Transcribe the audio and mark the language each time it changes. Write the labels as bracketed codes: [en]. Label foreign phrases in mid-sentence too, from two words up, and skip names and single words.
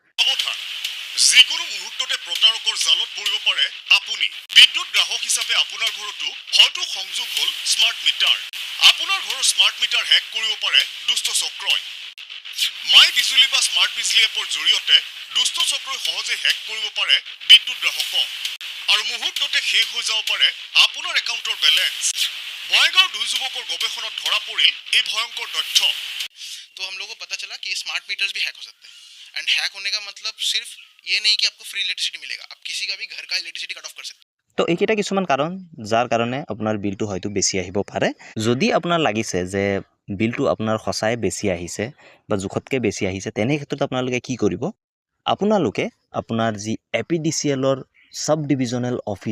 [as] যিকোনো মুহূৰ্ততে প্ৰতাৰকৰ জালত পৰিব পাৰে আপুনি বিদ্যুৎ গ্ৰাহক হিচাপে আপোনাৰ ঘৰতো হয়তো সংযোগ হ'ল [en] smart meter [as] আপোনাৰ ঘৰৰ [en] smart meter [as] হেক কৰিব পাৰে দুষ্ট চক্ৰই মাই বিজুলী বা স্মাৰ্ট বিজলী এপৰ জৰিয়তে দুষ্ট চক্ৰই সহজে হেক কৰিব পাৰে বিদ্যুৎ গ্ৰাহকক আৰু মুহূৰ্ততে শেষ হৈ যাব পাৰে আপোনাৰ [en] accountৰ balance [as] বঙাইগাঁৱৰ 2 যুৱকৰ গৱেষণাত ধৰা পৰিল এই ভয়ংকৰ তথ্য [hi] तो हम लोगों को पता चला कि [en] smart meters [hi] भी हैक हो सकते हैं एंड हैक होने का मतलब सिर्फ ये नहीं कि आपको [en] free electricity [hi] मिलेगा आप किसी का भी घर का इलेक्ट्रिसिटी [en] cut off [hi] कर सकते हैं [as] তো এইকেইটা কিছুমান কাৰণ যাৰ কাৰণে আপোনাৰ বিলটো হয়তো বেছি আহিব পাৰে যদি আপোনাৰ লাগিছে যে বিলটো আপোনাৰ সঁচাই বেছি আহিছে বা জোখতকৈ বেছি আহিছে তেনে ক্ষেত্ৰত আপোনালোকে কি কৰিব আপোনালোকে আপোনাৰ যি APDCLৰ [en] sub divisional office